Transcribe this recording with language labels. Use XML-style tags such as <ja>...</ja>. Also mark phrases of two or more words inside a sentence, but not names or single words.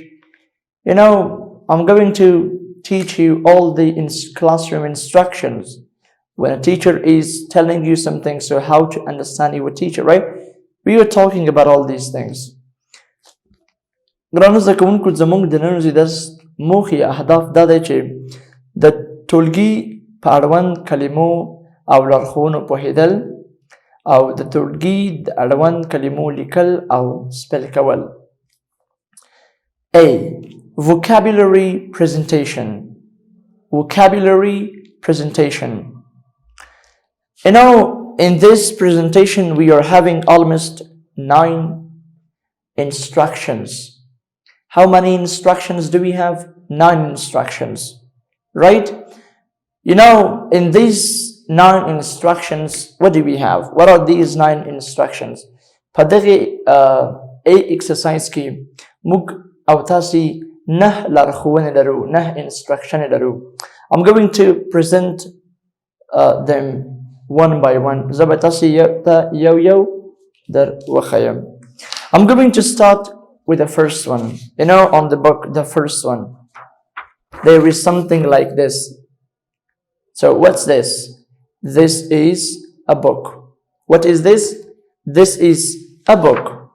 <en>You know, I'm going to teach you all the classroom instructions when a teacher is telling you something, so how to understand your teacher, right? We were talking about all these things.</en> <ps>ګرانو زده کوونکو زموږ د نن ورځې درس موخې اهداف دا دی چې د ټولګي په اړوند کلمو او لارښوونو پوهېدل او د ټولګي د اړوند کلمو لیکل او سپل کول.</ps> <en>A. Vocabulary presentation. Vocabulary presentation. You know, in this presentation we are having almost 9 instructions. How many instructions do we have? 9 instructions, right? You know, in these 9 instructions, what do we have? What are these 9 instructions?</en> <ps>په دغه A exercise کې موږ او تاسې 9 لارښوونې لرو، 9 instructions لرو.</ps> <en>I'm going to present them one by one.</en> <ps>زه به تاسې ته یو در وښیم.</ps> <en>I'm going to start with the first one. You know, on the book, the first one, there is something like this. So what's this? This is a book. What is this? This is a book.</en>